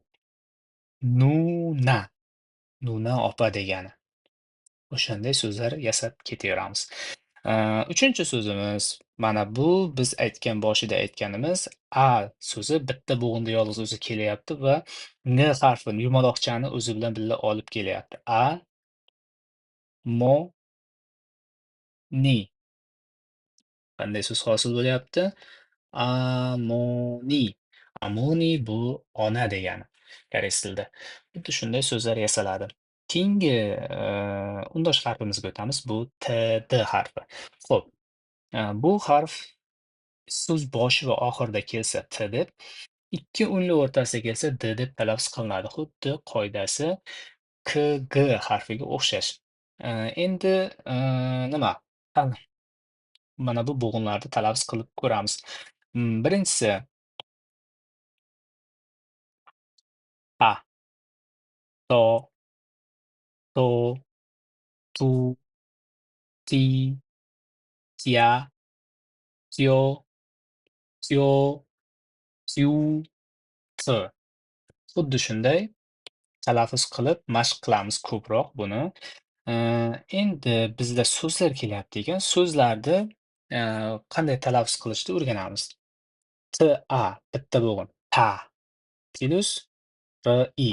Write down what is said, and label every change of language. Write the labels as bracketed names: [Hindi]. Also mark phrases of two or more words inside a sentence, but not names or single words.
[Uzbek] Nuna, Nuna opa degani. O'shanday so'zlar yasab ketaveramiz. Uchinchi so'zimiz mana bu biz boshida aytganimiz A so'zi bitta bo'g'inda yolg'iz o'zi kelyapti va N harfini yumaloqchani o'zi bilan birga olib kelyapti. [Korean] A, mo, ni. [Uzbek] Qanday so'z hosil bo'lyapti? [Korean] Amoni. [Uzbek] Amoni bu ona degani koreys tilida. Xuddi shunday so'zlar yasaladi. Keyingi undosh harfimizga o'tamiz. Bu TD harfi. Xo'p, bu harf so'z boshi va oxirida kelsa T deb, ikki unli o'rtasida kelsa D deb talaffuz qilinadi. Xuddi qoidasi KG harfiga o'xshash. Endi nima? Mana bu bo'g'inlarni talaffuz qilib ko'ramiz. [Korean] Birinchisi to, to, tu, ti, tia, tio, tio, tiu, t. [Uzbek] Xuddi shunday talaffuz qilib mashq qilamiz ko'proq buni. Endi bizda so'zlar kelyapti ekan. So'zlarni qanday talaffuz qilishni o'rganamiz. Ta bitta bo'g'in ta plus ri.